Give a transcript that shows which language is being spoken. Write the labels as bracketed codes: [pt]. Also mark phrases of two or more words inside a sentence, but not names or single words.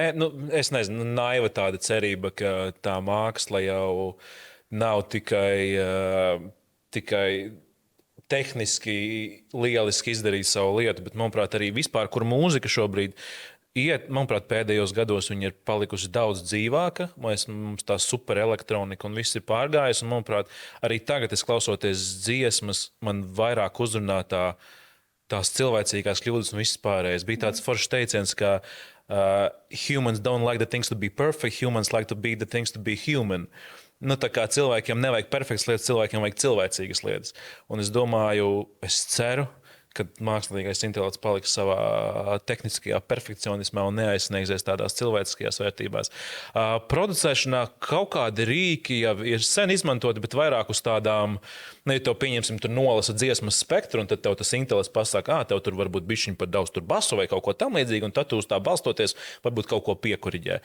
[lv] Nu, es nezinu, naiva tāda cerība, ka tā māksla jau nav tikai tehniski lieliski izdarīt savu lietu, bet, manuprāt, arī vispār, kur mūzika šobrīd iet, manuprāt, pēdējos gados viņa ir palikusi daudz dzīvāka. Mums tā super elektronika un viss ir pārgājis. Un, manuprāt, arī tagad, klausoties dziesmas, man vairāk uzrunā tās cilvēcīgās kļūdas un viss pārējais. Bija tāds foršs teiciens, ka [en] humans don't like the things to be perfect, humans like to be the things to be human. [lv] Nu, tā kā cilvēkiem nevajag perfektas lietas, cilvēkiem vajag cilvēcīgas lietas. Un es domāju, es ceru, ka mākslīgais intelekts paliks savā tehniskajā perfekcionismā un neaizsniegsies tādās cilvēciskajās vērtībās. Producēšanā kaut kādi rīki jau ir sen izmantoti, bet vairāk uz tādām, ja to pieņemsim, tur nolasa dziesmas spektru, un tad tev tas intelekts pasaka, tev tur varbūt bišķiņ par daudz tur basu vai kaut ko tam līdzīgi, un tad tu uz tā balstoties varbūt kaut ko piekuriģē.